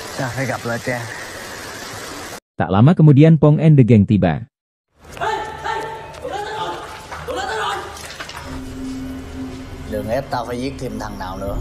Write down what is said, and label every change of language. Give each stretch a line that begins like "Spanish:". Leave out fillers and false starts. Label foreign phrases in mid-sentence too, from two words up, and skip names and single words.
Vietnamese: phải gặp lại cha.
Indonesian: Tak lama kemudian Pong and the Gang tiba.
Vietnamese: Đừng ép tao phải giết thêm thằng nào nữa.